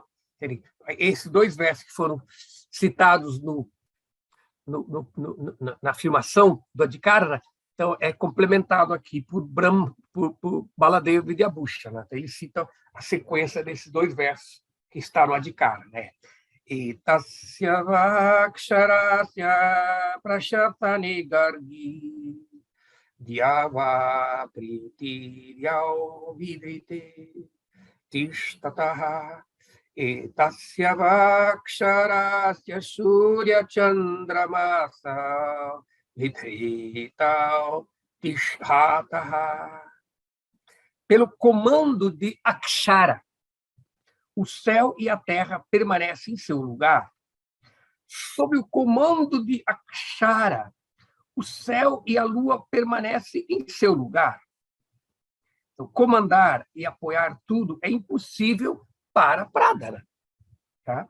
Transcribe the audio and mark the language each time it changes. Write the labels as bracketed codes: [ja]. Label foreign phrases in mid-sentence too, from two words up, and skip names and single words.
[pt] Esses dois versos que foram citados na afirmação do Adhikarana, então é complementado aqui por Baladeva Vidyabhusha. Né? Então, ele cita a sequência desses dois versos que está no Adhikarana. Né? [sa] Etasya vaksharasya prashatani gargi Dhyava pritiryau vidrite tishtataha etasya vaksharasya surya chandramasa vidritau tishtataha. [pt] Pelo comando de Akshara, o céu e a terra permanecem em seu lugar. Sob o comando de Akshara, o céu e a lua permanecem em seu lugar. Então, comandar e apoiar tudo é impossível para Pradana, tá?